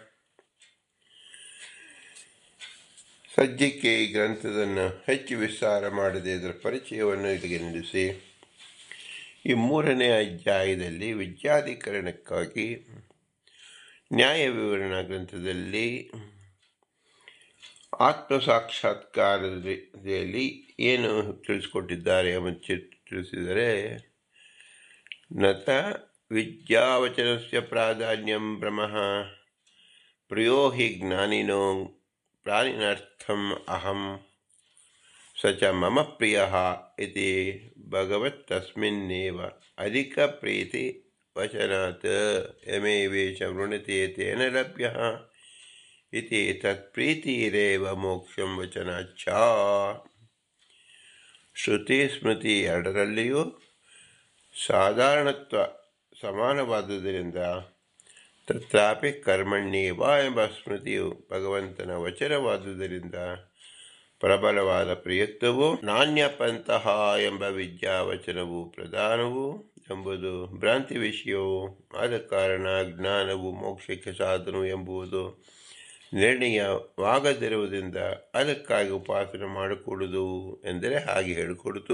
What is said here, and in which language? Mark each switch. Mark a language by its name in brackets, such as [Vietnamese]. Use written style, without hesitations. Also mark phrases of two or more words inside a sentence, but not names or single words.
[Kannada] ಸದ್ಯಕ್ಕೆ ಈ ಗ್ರಂಥವನ್ನು ಹೆಚ್ಚು ವಿಸ್ತಾರ ಮಾಡದೆ ಇದರ ಪರಿಚಯವನ್ನು ಇಲ್ಲಿಗೆ ನಿಲ್ಲಿಸಿ, ಈ 3ನೇ ಅಧ್ಯಾಯದಲ್ಲಿ ವಿದ್ಯಾಧಿಕರಣಕ್ಕಾಗಿ ನ್ಯಾಯ ವಿವರಣಾ ಗ್ರಂಥದಲ್ಲಿ ಆತ್ಮಸಾಕ್ಷಾತ್ಕಾರದಲ್ಲಿ ಏನು ತಿಳಿಸ್ಕೊಟ್ಟಿದ್ದಾರೆ ಎಂಬುದು ತಿಳಿಸಿದರೆ, [Sanskrit] ನತ ವಿದ್ಯಾವಚನಸ್ಯ ಪ್ರಾಧಾನ್ಯಂ ಬ್ರಹ್ಮಃ ಪ್ರಿಯೋ ಹಿ ಜ್ಞಾನಿನೋ ಪ್ರಾಣಿನರ್ಥಂ ಅಹಂ ಸ ಚ ಮಮ ಪ್ರಿಯಃ ಇತಿ ಭಗವತ್ತಸ್ಮಿನ್ನೇವ ಅಧಿಕ ಪ್ರೀತಿ ವಚನಾತ್ ಯಮೇವೇಶ ವೃಣತೆ ತೇನ ಲಭ್ಯಃ ಇತಿ ತತ್ಪ್ರೀತಿರೇವ ಮೋಕ್ಷಂ ವಚನಾಚ್ಛ. [Kannada] ಶ್ರುತಿ ಸ್ಮೃತಿ ಎರಡರಲ್ಲಿಯೂ ಸಾಧಾರಣತ್ವ ಸಮಾನವಾದುದರಿಂದ [Sanskrit] ತತ್ರಾಪಿ ಕರ್ಮಣ್ಯೇವ [Kannada] ಎಂಬ ಸ್ಮೃತಿಯು ಭಗವಂತನ ವಚನವಾದುದರಿಂದ ಪ್ರಬಲವಾದ ಪ್ರಯುಕ್ತವು, ನಾಣ್ಯಪಂತಹ ಎಂಬ ವಿದ್ಯಾವಚನವು ಪ್ರಧಾನವು ಎಂಬುದು ಭ್ರಾಂತಿ ವಿಷಯವು ಆದ ಕಾರಣ ಜ್ಞಾನವು ಮೋಕ್ಷಕ್ಕೆ ಸಾಧನವು ಎಂಬುದು ನಿರ್ಣಯವಾಗದಿರುವುದರಿಂದ ಅದಕ್ಕಾಗಿ ಉಪಾಸನೆ ಮಾಡಿಕೊಡುವುದು ಎಂದರೆ ಹಾಗೆ ಹೇಳಿಕೊಡುತ್ತು.